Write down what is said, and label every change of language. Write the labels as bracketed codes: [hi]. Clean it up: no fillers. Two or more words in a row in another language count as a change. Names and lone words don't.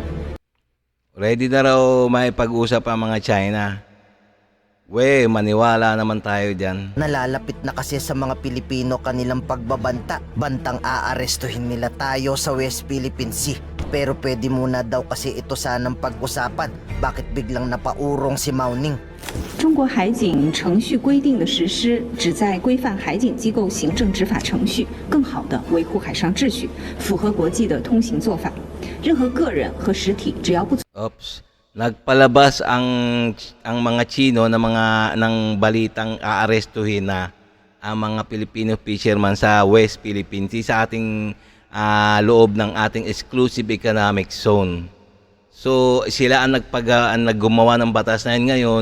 [tl] Ready na raw may pag-usap ang mga China. Maniwala naman tayo dyan. Nalalapit na kasi sa mga Pilipino kanilang pagbabanta. Bantang aarestuhin nila tayo sa West Philippine Sea. Pero pwede muna daw kasi ito sanang pag-usapan. Bakit biglang napaurong si Mao Ning? [zh] 中国海警程序规定的实施，旨在规范海警机构行政执法程序，更好地维护海上秩序，符合国际的通行做法。任何个人和实体只要不 [tl] Nagpalabas ang mga Tsino ng balitang aarestuhin na ang mga [en] Filipino fisherman [tl] sa West Philippine Sea sa ating loob ng ating [en] exclusive economic zone. [tl] So sila ang naggumawa ng batas na yun ngayon.